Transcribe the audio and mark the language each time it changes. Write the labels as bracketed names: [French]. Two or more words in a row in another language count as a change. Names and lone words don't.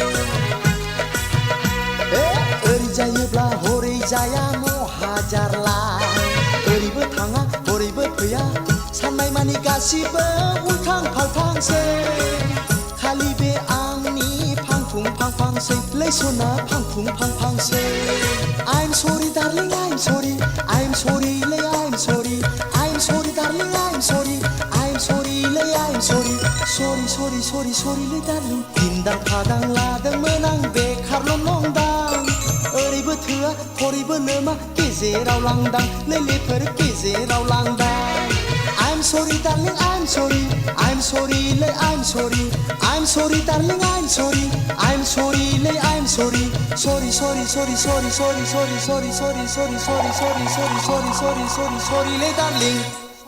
[Bodo] ओरै जायोब्ला हरै जाया महाजारला ओरैबो थाङा हरैबो फैया साननाय मानि गासिबो उल्थां फाल्थांसै खालि बे आंनि फांफुं फांफांसै लैसना फांफुं फांफांसै [English] I'm sorry darling I'm sorry I'm sorry lay I'm sorry I'm sorry darling I'm sorry I'm sorry lay I'm sorry sorry sorry sorry sorry lay darling Dindang padang [Bodo] लादोंमोन आं बेखारल' नंदां ओरैबो थोआ हरैबो नोमा गेजेराव लांदां लेलेफोर गेजेराव लांदां [English] I'm sorry darling I'm sorry I'm sorry lay I'm sorry I'm sorry darling I'm sorry I'm sorry lay I'm sorry sorry sorry sorry sorry sorry sorry sorry sorry sorry sorry sorry sorry sorry sorry sorry sorry lay darling